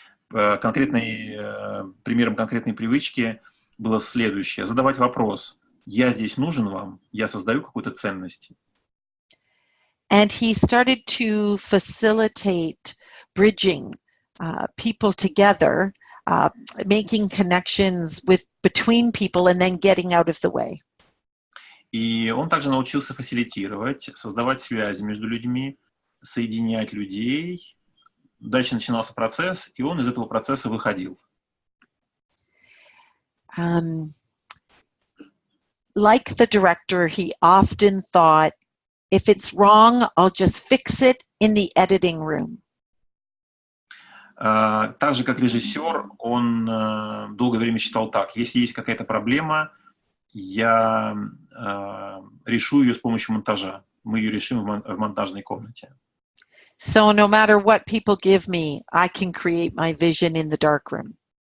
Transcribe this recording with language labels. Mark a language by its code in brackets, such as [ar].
[ru] Примером конкретной привычки было следующее. Задавать вопрос. Я здесь нужен вам? Я создаю какую-то ценность? [en] And he started to facilitate bridging people together, making connections between people and then getting out of the way. [ru] И он также научился фасилитировать, создавать связи между людьми, соединять людей. Дальше начинался процесс, и он из этого процесса выходил. [en] Like the director, he often thought, if it's wrong, I'll just fix it in the editing room. [ru] Так же, как режиссер, он долгое время считал так. Если есть какая-то проблема, я решу ее с помощью монтажа. Мы ее решим в монтажной комнате. [en] So no matter what people give me, I can create my vision in the dark room.